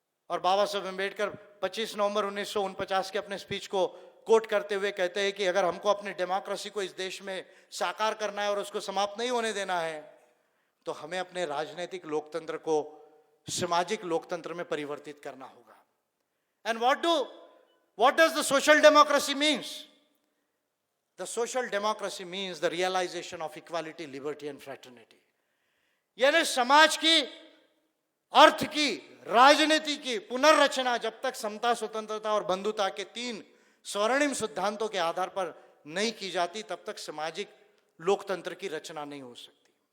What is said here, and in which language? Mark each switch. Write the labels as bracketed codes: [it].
[hi] और बाबा साहब अम्बेडकर 25 नवंबर 1949 के अपने स्पीच को कोट करते हुए कहते हैं कि अगर हमको अपनी डेमोक्रेसी को इस देश में साकार करना है और उसको समाप्त नहीं होने देना है, तो हमें अपने राजनीतिक लोकतंत्र को सामाजिक लोकतंत्र में परिवर्तित करना होगा। [en] And what does the social democracy means? The social democracy means the realization of equality, liberty and fraternity. [hi] यानी समाज की, अर्थ की, राजनीति की पुनर्रचना जब तक समता, स्वतंत्रता और बंधुता के 3 स्वर्णिम सिद्धांतों के आधार पर नहीं की जाती, तब तक सामाजिक लोकतंत्र की रचना नहीं हो सकती।